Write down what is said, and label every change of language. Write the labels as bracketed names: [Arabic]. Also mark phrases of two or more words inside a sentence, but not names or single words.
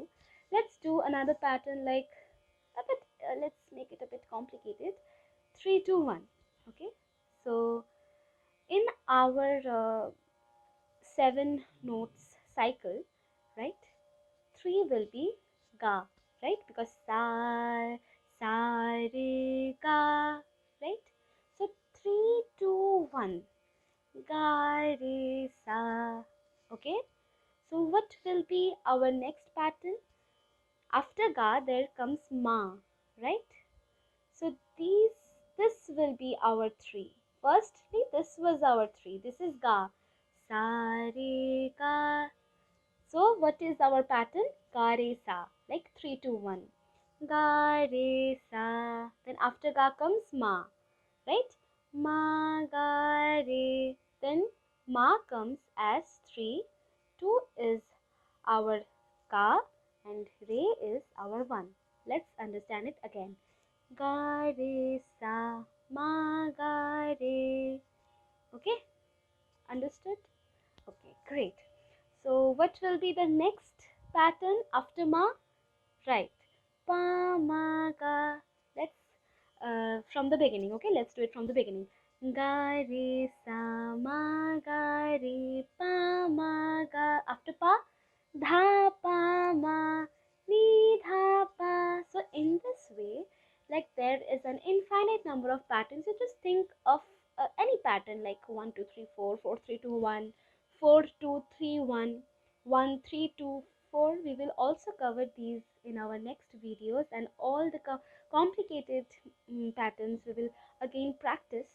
[English] Let's do another pattern like a bit. Let's make it a bit complicated. 3 2 1. Okay. So in our seven notes cycle, right? Three will be ga, right? Because sa re ga, right? So 3 2 1. Ga re sa. Okay. So what will be our next pattern? After ga there comes ma, right? So this will be our three. Firstly, this was our three. This is ga. Sa re ga. So what is our pattern? Ga re sa. Like 3 2 1. Ga re sa. Then after ga comes ma, right? Ma ga re. Then ma comes as 3. 2 is our ka and re is our 1. Let's understand it again. Ga re sa, ma ga re. Okay, understood? Okay, great. So what will be the next pattern after ma? Right, pa ma ga. Let's from the beginning. Okay, let's do it from the beginning. Ga re sa ma ga re pa ma ga. After pa, dha pa ma ni dha pa. So in this way, like there is an infinite number of patterns. You just think of any pattern like 1 2 3 4 4 3 2 1 4 2 3 1 1 3 2 4. We will also cover these in our next videos, and all the complicated patterns we will again practice.